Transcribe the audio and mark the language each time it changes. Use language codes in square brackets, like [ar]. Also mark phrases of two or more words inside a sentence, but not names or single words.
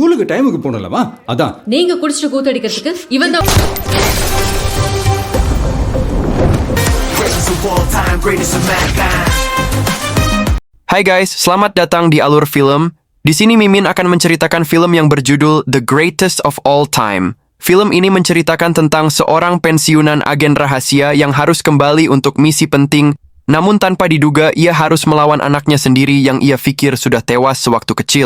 [ta] டைமுக்கு போனலமா அதான். நீங்க குடிச்சிட்டு கூத்தடிக்கிறதுக்கு இவன் தான். [id] Hai guys, selamat datang di Alur Film. Di sini Mimin akan menceritakan film yang berjudul The Greatest of All Time. Film ini menceritakan tentang seorang pensiunan agen rahasia yang harus kembali untuk misi penting, namun tanpa diduga ia harus melawan anaknya sendiri yang ia pikir sudah tewas sewaktu kecil.